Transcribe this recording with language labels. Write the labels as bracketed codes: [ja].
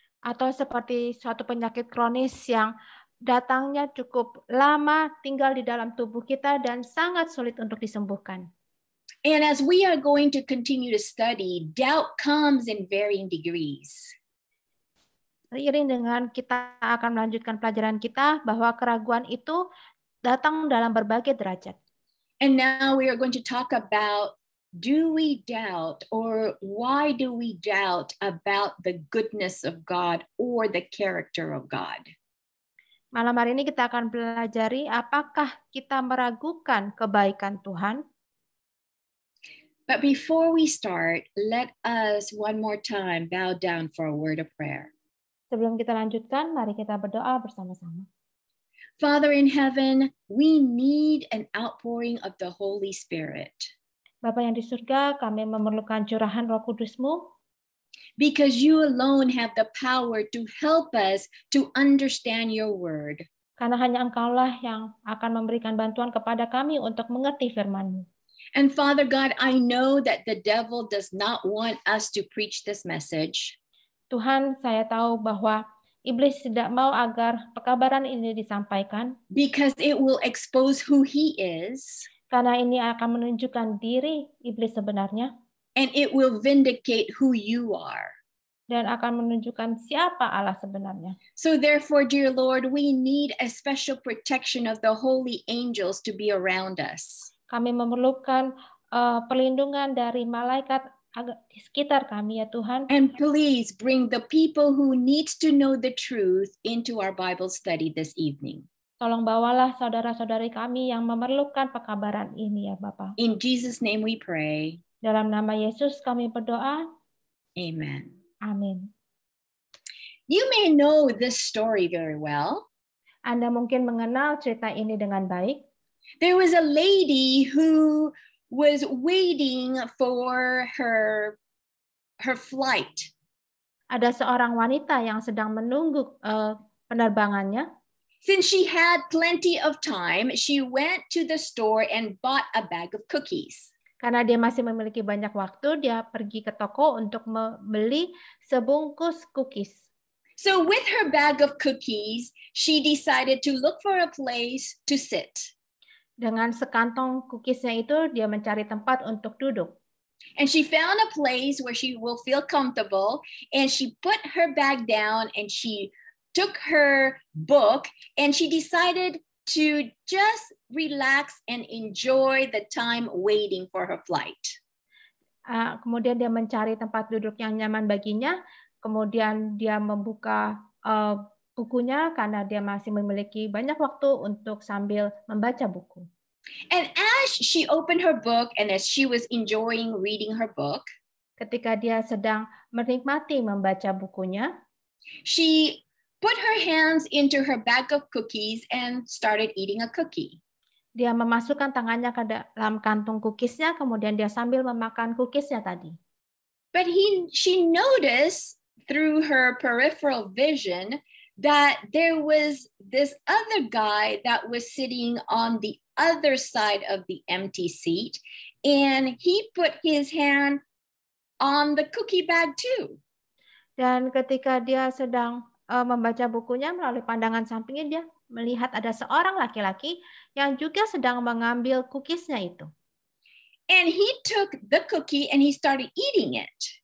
[id] Atau seperti suatu penyakit kronis yang datangnya cukup lama, tinggal di dalam tubuh kita dan sangat sulit untuk disembuhkan. [en] And as we are going to continue to study, doubt comes in varying degrees. [id] Seiring dengan kita akan melanjutkan pelajaran kita bahwa keraguan itu datang dalam berbagai derajat. [en] And now we are going to talk about, do we doubt, or why do we doubt about the goodness of God or the character of God? [id] Malam hari ini kita akan pelajari apakah kita meragukan kebaikan Tuhan. [en] But before we start, let us one more time bow down for a word of prayer. [id] Sebelum kita lanjutkan, mari kita berdoa bersama-sama. [en] Father in heaven, we need an outpouring of the Holy Spirit. [id] Bapa yang di surga, kami memerlukan curahan Roh Kudus-Mu, [en] because you alone have the power to help us to understand your word. [id] karena hanya Engkaulah yang akan memberikan bantuan kepada kami untuk mengerti firman-Mu. [en] And Father God, I know that the devil does not want us to preach this message. [id] Tuhan, saya tahu bahwa iblis tidak mau agar pekabaran ini disampaikan, [en] because it will expose who he is, [id] karena ini akan menunjukkan diri iblis sebenarnya, [en] and it will vindicate who you are. [id] dan akan menunjukkan siapa Allah sebenarnya. [en] So therefore, dear Lord, we need a special protection of the holy angels to be around us. [id] Kami memerlukan perlindungan dari malaikat di sekitar kami, ya Tuhan. [en] And please bring the people who needs to know the truth into our Bible study this evening. [id] Tolong bawalah saudara-saudari kami yang memerlukan pekabaran ini, ya Bapa. [en] In Jesus' name we pray. [id] Dalam nama Yesus kami berdoa. [en] Amen. [id] Amin. [en] You may know this story very well. [id] Anda mungkin mengenal cerita ini dengan baik. [en] There was a lady who was waiting for her flight. [id] Ada seorang wanita yang sedang menunggu penerbangannya. [en] Since she had plenty of time, she went to the store and bought a bag of cookies. [id] Karena dia masih memiliki banyak waktu, dia pergi ke toko untuk membeli sebungkus cookies. [en] So with her bag of cookies, she decided to look for a place to sit. [id] Dengan sekantong cookiesnya itu, dia mencari tempat untuk duduk. [en] And she found a place where she will feel comfortable, and she put her bag down and she took her book and she decided to just relax and enjoy the time waiting for her flight. [id] Kemudian dia mencari tempat duduk yang nyaman baginya, kemudian dia membuka bukunya karena dia masih memiliki banyak waktu untuk sambil membaca buku. [en] And as she opened her book and as she was enjoying reading her book, [id] ketika dia sedang menikmati membaca bukunya, [en] she put her hands into her bag of cookies and started eating a cookie. [id] Dia memasukkan tangannya ke dalam kantung cookiesnya, kemudian dia sambil memakan cookiesnya tadi. [en] But she noticed through her peripheral vision that there was this other guy that was sitting on the other side of the empty seat, and he put his hand on the cookie bag too. [id] Dan ketika dia sedang membaca bukunya, melalui pandangan sampingnya dia melihat ada seorang laki-laki yang juga sedang mengambil cookiesnya itu. [en] And he took the cookie and he started eating it.